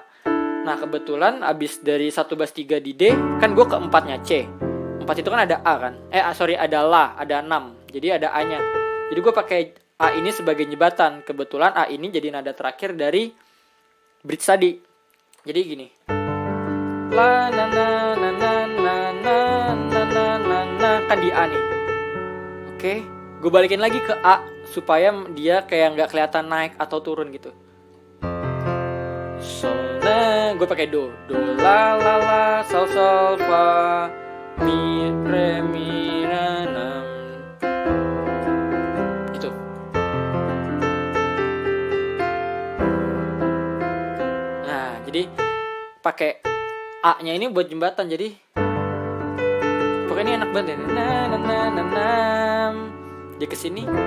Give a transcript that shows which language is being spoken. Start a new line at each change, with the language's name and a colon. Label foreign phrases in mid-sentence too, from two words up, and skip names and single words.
Indonesian: Nah, kebetulan abis dari 1 bass 3 di D, kan gue ke 4-nya C. 4 itu kan ada A kan. Ada La, ada 6. Jadi ada A-nya. Jadi gue pakai A ini sebagai jembatan. Kebetulan A ini jadi nada terakhir dari bridge tadi. Jadi gini. La na na na na na na na na na na, kan di A nih. Oke, gue balikin lagi ke A supaya dia kayak nggak kelihatan naik atau turun gitu. Sol, nah, gue pakai do la la la, sol sol fa, mi re mi ra na, gitu. Nah, jadi pakai A-nya ini buat jembatan, jadi pokoknya ini enak banget ya. Dia kesini.